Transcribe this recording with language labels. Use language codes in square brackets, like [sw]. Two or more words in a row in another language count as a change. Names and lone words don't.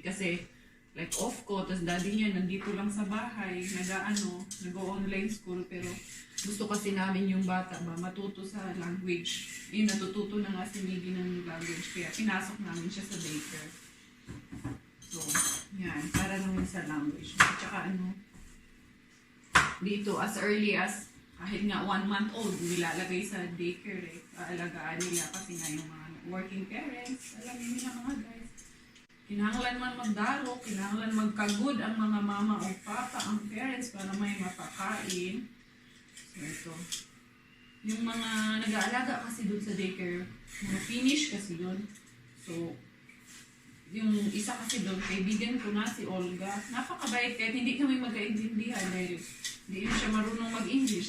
[tl] Kasi, like off ko, tapos daddy niya nandito lang sa bahay, nag- [en] online school. [tl] Pero gusto kasi namin yung bata ba, matuto sa language. Yun, natututo na nga si Miggy ng language. Kaya pinasok namin siya sa daycare. So, yan. Para naman sa language. At saka dito, [en] as early as [tl] kahit nga [en] 1 month old, [tl] nilalagay sa daycare eh. Aalagaan nila kasi nga yung mga [en] working parents. [tl] Alam niyo na mga guys. [ceb] Kinahanglan man magdaro, kinahanglan magkagod ang mga mama o papa, ang parents [tl] para may mapakain. So ito. Yung mga nag-aalaga kasi dun sa daycare, mga Finnish kasi yun. So, yung isa kasi doon, kaibigan ko na si Olga. Napakabait kahit hindi kami magkaintindihan dahil hindi siya marunong mag-English.